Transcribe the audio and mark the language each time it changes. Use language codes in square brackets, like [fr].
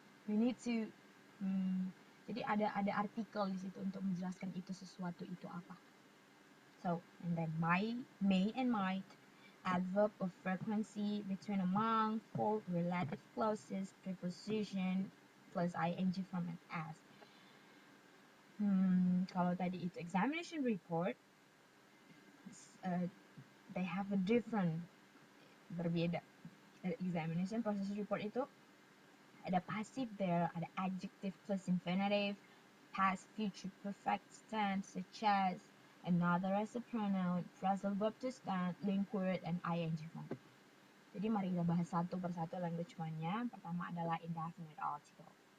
[en] We need to [id] jadi ada artikel di situ untuk menjelaskan itu sesuatu itu apa. [en] So and then may and might, adverb of frequency, between, among, for, relative clauses, preposition plus ing from an as. [id] Kalau tadi itu [en] examination report, they have a different, [id] berbeda. [en] Examination process report [id] itu ada [en] passive there, ada adjective plus infinitive, past, future, perfect tense, such as, another as a pronoun, phrasal verb to stand, link word, and ing form. [id] Jadi mari kita bahas satu persatu language one-nya. Pertama adalah indefinite article.